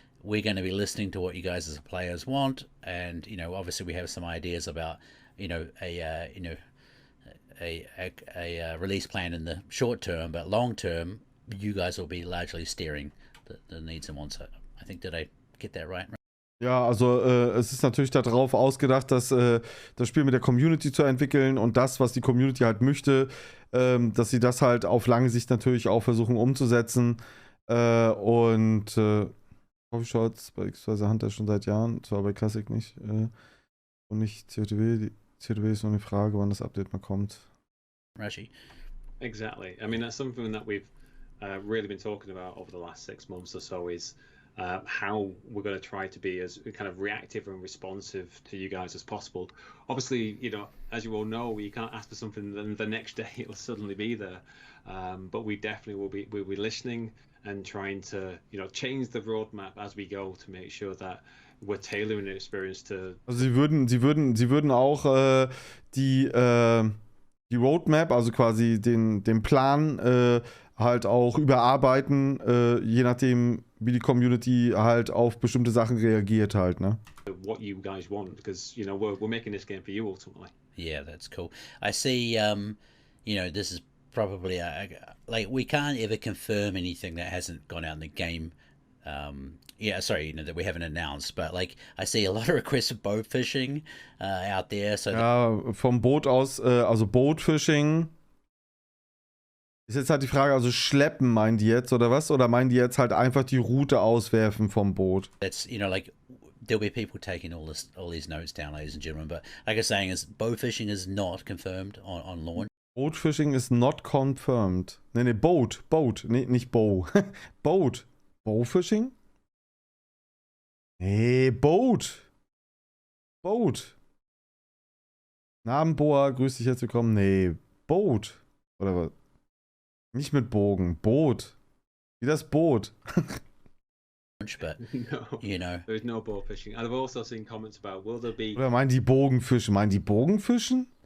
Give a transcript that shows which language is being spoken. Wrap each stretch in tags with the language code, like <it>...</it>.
<en>we're going to be listening to what you guys as players want, and obviously we have some ideas about a release plan in the short term, but long term, you guys will be largely steering the needs and wants. I think, did I get that right?</en> <de>Ja, also es ist natürlich darauf ausgedacht, dass das Spiel mit der Community zu entwickeln und das, was die Community halt möchte, dass sie das halt auf lange Sicht natürlich auch versuchen umzusetzen. Und Coffee Shots bei XYZ Hunter schon seit Jahren, zwar bei Classic nicht und nicht COTW. Die COTW ist nur eine Frage, wann das Update mal kommt. Rashi.</de> <en>Exactly. I mean, that's something that we've really been talking about over the last 6 months or so is how we're going to try to be as kind of reactive and responsive to you guys as possible. Obviously, as you all know, you can't ask for something and the next day it'll suddenly be there. But we definitely we'll be listening and trying to, change the roadmap as we go to make sure that we're tailoring the experience to.</en> <de>Also sie würden auch die Roadmap, also quasi den Plan halt auch überarbeiten, je nachdem, wie die Community halt auf bestimmte Sachen reagiert halt, ne?</de> <en>What you guys want, because we're making this game for you ultimately. Yeah, that's cool. I see. This is probably like we can't ever confirm anything that hasn't gone out in the game. That we haven't announced, but like I see a lot of requests for boat fishing out there. So</en> <de>ja, vom Boot aus, also Boatfishing. Ist jetzt halt die Frage, also schleppen meinen die jetzt oder was? Oder meinen die jetzt halt einfach die Route auswerfen vom Boot?</de> <en>That's, like there'll be people taking all these notes down, ladies and gentlemen. But like I was saying, bow fishing is not confirmed on launch. Boat fishing is not confirmed.</en> <de>Nee, Boat. Nee, nicht Bow. Boat. Bow fishing? Nee, Boat. Namen grüß dich, herzlich willkommen. Nee, Boat. Oder was? Nicht mit Bogen, Boot. Wie das Boot.</de> <en>But, no, there's no bow fishing. And I've also seen comments about will there be.</en> <de>Oder meinen die Bogenfischen? Meinen die Bogenfischen?</de>